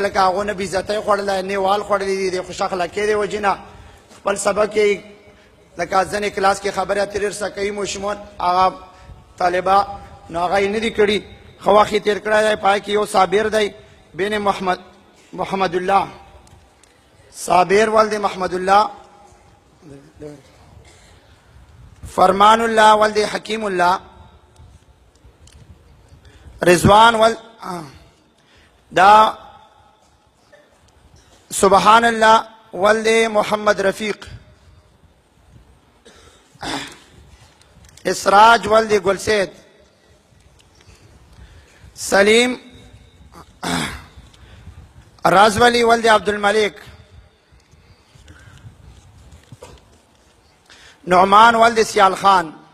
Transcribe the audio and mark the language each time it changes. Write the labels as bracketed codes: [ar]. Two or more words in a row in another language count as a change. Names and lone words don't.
[ps] لکه هغو نه بېعزتۍ خوړلی نه وال خوړلی دي د خوش اخلاقۍ د وجې نه خپل سبق یې لکه ځینې کلاس کې خبرې اترې ورسره کوي ماشومان هغه طالبه نو هغه یې نه دي کړي ښه وخت یې تېر کړی دی په هغې کې یو صابر دی بین محمد الله صابر ولد محمد الله فرمان اللہ ولد حکیم اللہ رضوان دا سبحان اللہ ولد محمد رفیق اسراج ولد گلسید سلیم رازولی ولد عبد الملک نعمان ولد سیال خان